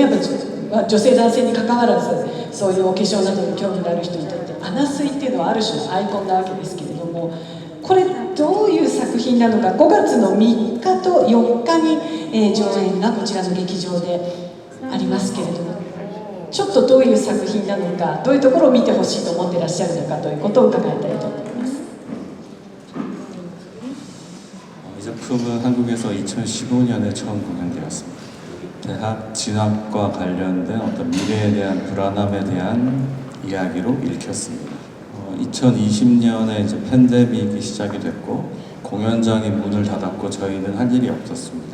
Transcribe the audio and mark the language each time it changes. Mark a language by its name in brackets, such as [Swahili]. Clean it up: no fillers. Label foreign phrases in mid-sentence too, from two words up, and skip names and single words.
[Japanese] やっぱ女性男性にかかわらずそういうお化粧などに興味がある人にとってアナスイっていうのはある種のアイコンなわけですけれども、これどういう作品なのか、5月の3日と4日に、上演がこちらの劇場でありますけれども、ちょっとどういう作品なのか、どういうところを見てほしいと思ってらっしゃるのかということを伺いたいと思います。 [Korean] 이 작품은 한국에서 2015년에 처음 공연되었습니다. 대학 진학과 관련된 어떤 미래에 대한 불안함에 대한 이야기로 읽혔습니다. 2020년에 이제 팬데믹이 시작이 됐고 공연장이 문을 닫았고 저희는 할 일이 없었습니다.